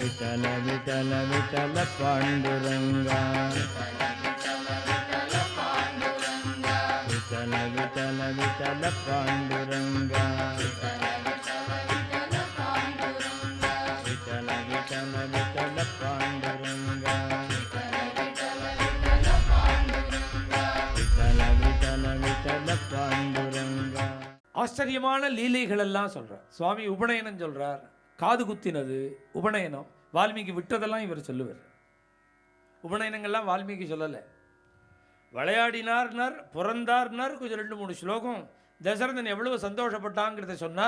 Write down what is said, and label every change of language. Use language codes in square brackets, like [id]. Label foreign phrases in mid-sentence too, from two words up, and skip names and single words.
[mr] विठल विठल विठल पांडुरंगा विठल विठल विठल पांडुरंगा विठल विठल विठल पांडुरंगा विठल विठल विठल पांडुरंगा. [ta] ஆச்சரியமான லீலைகள் எல்லாம் சொல்றார் சுவாமி. உபநயனம் சொல்றார், காது குத்தினது உபநயனம். வால்மீகி விட்டதெல்லாம் இவர் சொல்லுவார். உபநயனங்கள்லாம் வால்மீகி சொல்லலை. விளையாடினார்னார், பிறந்தார்னார், கொஞ்சம் 2-3 ஸ்லோகம் தசரதன் எவ்வளவு சந்தோஷப்பட்டாங்கிறத சொன்னார்.